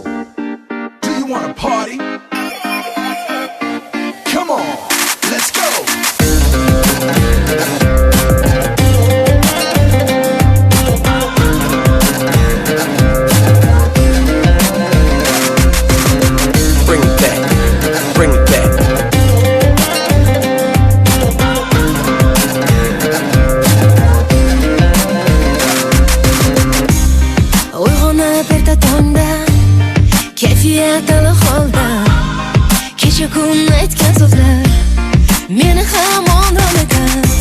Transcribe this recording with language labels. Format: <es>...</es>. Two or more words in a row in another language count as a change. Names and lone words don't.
<en>Do you wanna party? Come on, let's go. Bring it back, bring it back.</en> <uz>Uyg'onib erta tongda, kayfiyat iliq holda, kecha kun aytgan so'zlar meni hamon oladi.</uz>